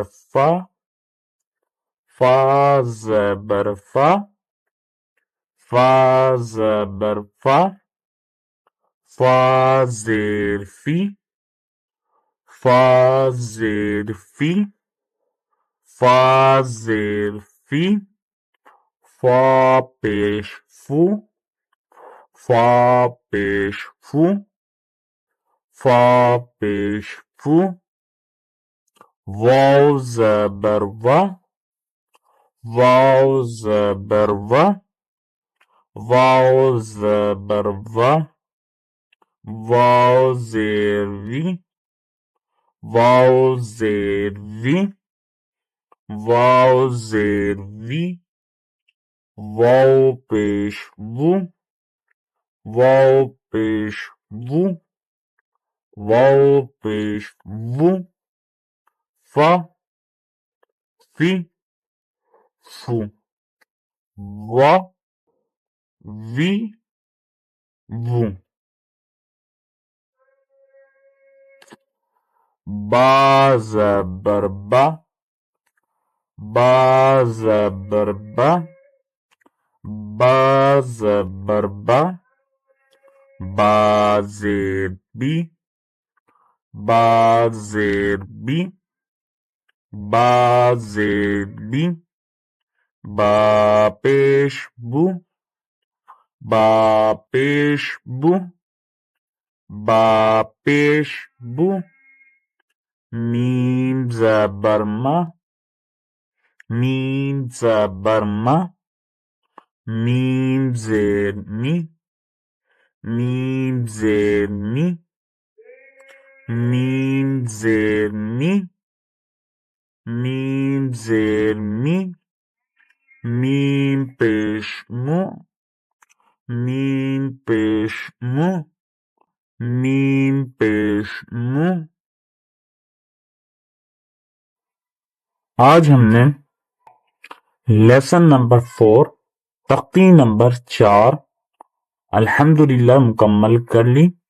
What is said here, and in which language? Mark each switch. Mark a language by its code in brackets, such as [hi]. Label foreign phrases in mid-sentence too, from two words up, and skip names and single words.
[ur] فا فا زبر فا فا زبر فا فا زیر فی فا زیر فی فا زیر فی فا پیش فو فا پیش فو فا پیش فو fa pesh fu fa pesh fu واؤ زبر وا واؤ زبر وا واؤ زبر وا vav zabar va واؤ زیر وی واؤ زیر وی واؤ زیر وی واؤ پیش وو واؤ پیش وو واؤ پیش وو فا فی فو وا وی وو با زبر با با زبر با با زبر با با زیر بی با زیر بی با زیر بی با پیش بو با پیش بو با پیش بو ba pesh bu ba pesh bu میم زبر ما میم زبر ما میم زیر می میم زیر می میم زیر می میم زیر می میم پیش مو میم پیش منہ، میم پیش منہ. آج ہم نے [en] lesson number [ur] 4 تختی نمبر 4 الحمدللہ مکمل کر لی.